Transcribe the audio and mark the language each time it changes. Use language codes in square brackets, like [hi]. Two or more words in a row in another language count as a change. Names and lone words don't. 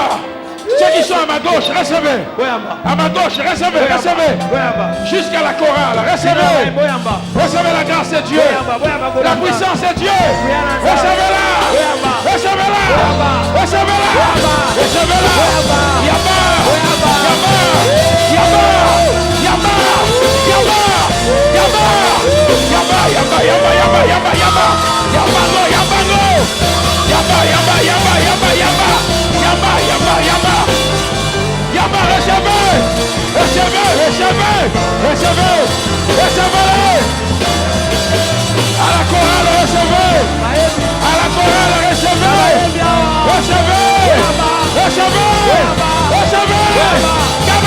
[fr] Ceux qui sont à ma gauche, recevez. À ma gauche, recevez, recevez. Jusqu'à la chorale, recevez. Recevez la grâce de Dieu. La puissance de Dieu. Recevez-la. Recevez-la. Recevez-la. Recevez-la. Yaba. Yaba. Yaba. Yaba. Yaba. Yaba. Yaba. Yaba. Yaba. Yaba. Yaba. Yaba. Yabango. Yabango. Yaba. Yaba. Yaba. Yaba. Yaba. Yaba. Yaba. Yaba. Yaba. Recevez. Recevez. Recevez. Recevez. Recevez. À la chorale, recevez. À la chorale, recevez. Recevez. Recevez. Recevez. Yaba.